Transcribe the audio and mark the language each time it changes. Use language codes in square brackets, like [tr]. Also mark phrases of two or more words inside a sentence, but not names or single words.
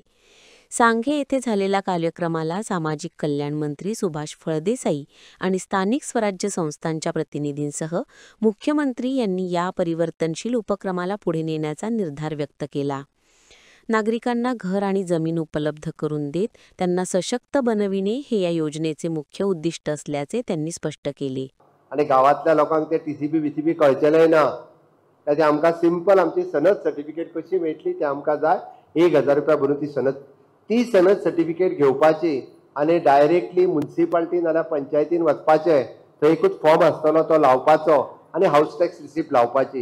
[mr] सांगे येथे झालेल्या कार्यक्रमाला सामाजिक कल्याण मंत्री सुभाष फळदेसाई आणि स्थानिक स्वराज्य संस्थांच्या प्रतिनिधींसह मुख्यमंत्री यांनी या परिवर्तनशील उपक्रमाला पुढे नेण्याचा निर्धार व्यक्त केला. नागरिकांना घर आणि जमीन उपलब्ध करून देत त्यांना सशक्त बनविणे हे या योजनेचे मुख्य उद्दिष्ट असल्याचे त्यांनी स्पष्ट केले. [kok] आणि गावातल्या लोकांक ते टीसीबी बीसीबी कळचेले ना, त्याचे आमकां सिंपल आमची सनद सर्टिफिकेट कशी मेळटली ते आमकां जाय. 1000 रुपया भरून ती सनद सर्टिफिकेट घेवपाची आणि [en] directly municipality [kok] नाल्यार पंचायतीन वचपाचें. थंय एकूच फॉर्म आसतलो तो लावपाचो आणि [en] house tax receipt [kok] लावपाची.